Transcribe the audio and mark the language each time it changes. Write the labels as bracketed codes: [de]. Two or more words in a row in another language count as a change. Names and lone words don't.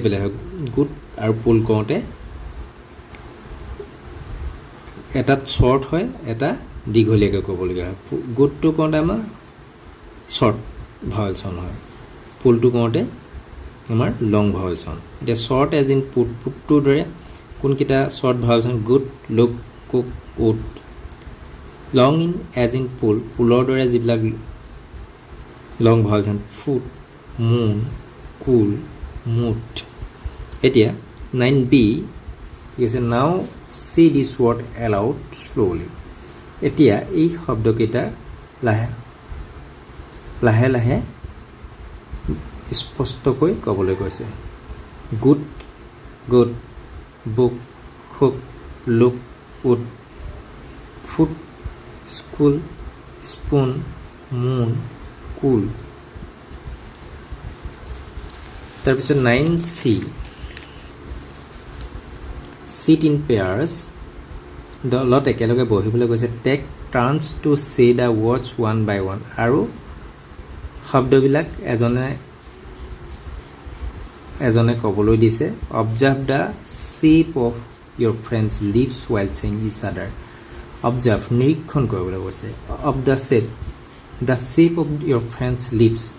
[as] গুড আৰু পুল কওঁতে এটাত শ্বৰ্ট হয় এটা দীঘলীয়াকৈ ক'বলগীয়া হয় গুডটো কওঁতে আমাৰ [en] short vowel sound [as] হয় পুলটো কওঁতে আমাৰ [en] long vowel sound এতিয়া short as in put [as] পুটটোৰ দৰে কোনকেইটা [en] short vowel sound good look cook wood long in as in pool [as] পুলৰ দৰে যিবিলাক [en] long vowel sound foot moon cool moot [as] এতিয়া 9b কৈছে [en] now see this word aloud slowly [as] এতিয়া এই শব্দকেইটা লাহে লাহে স্পষ্টকৈ ক'বলৈ কৈছে [en] good good book hook look wood foot school spoon moon cool তাৰপিছত 9c sit in pairs [as] দলত একেলগে বহিবলৈ কৈছে [en] take turns to say the words one by one [as] আৰু শব্দবিলাক এজনে ক'বলৈ দিছে [en] observe the shape of your friends lips while seeing each other observe [as] নিৰীক্ষণ কৰিবলৈ কৈছে [en] of the shape of your friends lips